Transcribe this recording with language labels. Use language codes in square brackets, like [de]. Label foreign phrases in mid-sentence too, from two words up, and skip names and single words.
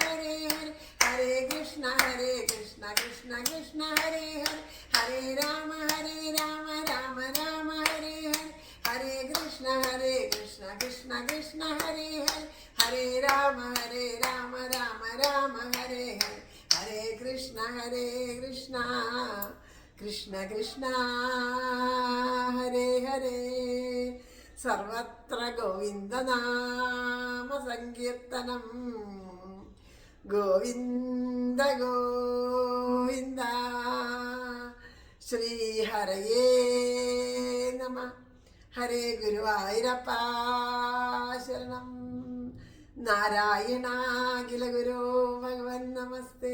[sa] ഹരേ ഹരേ, ഹരേ കൃഷ്ണ കൃഷ്ണ കൃഷ്ണ ഹരേ ഹരേ, ഹരേ രാമ രാമ ഹരേ ഹരേ, ഹരേ കൃഷ്ണ കൃഷ്ണ കൃഷ്ണ ഹരേ ഹരേ, ഹരേ രാമ രാമ ഹരേ ഹരേ, ഹരേ കൃഷ്ണ കൃഷ്ണ കൃഷ്ണ ഹരേ ഹരേ, സർവത്ര ഗോവിന്ദനാമ സങ്കീർത്തനം, ഗോവിന്ദ ഗോവിന്ദ, ശ്രീഹരയേ നമ. ഹരേ ഗുരുവായൂരപ്പ ശരണം, നാരായണാഖില ഗുരു ഭഗവൻ നമസ്തേ.